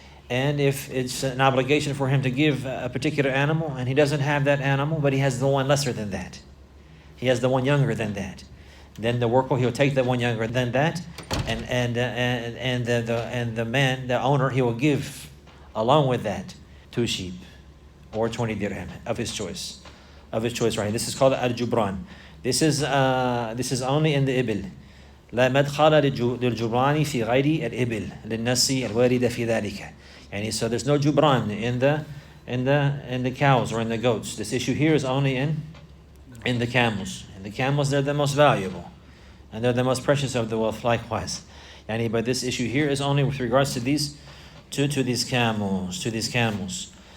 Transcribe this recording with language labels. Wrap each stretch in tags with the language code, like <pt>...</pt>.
<en>And if it's an obligation for him to give a particular animal, and he doesn't have that animal, but he has the one lesser than that, he has the one younger than that, then the worker, he'll take the one younger than that, and the man, the owner, he will give along with that 2 sheep or 20 dirham of his choice. of his choice, right? This is called al-jubran. This is only in the ibil.</en> <ar>لا مدخل للجبران في غير الإبل للنص الواردة في ذلك.</ar> <en>And so there's no jubran in the cows or in the goats. This issue here is only in the camels. And the camels, they're the most valuable, and they're the most precious of the wealth likewise. But this issue here is only with regards to these camels.</en>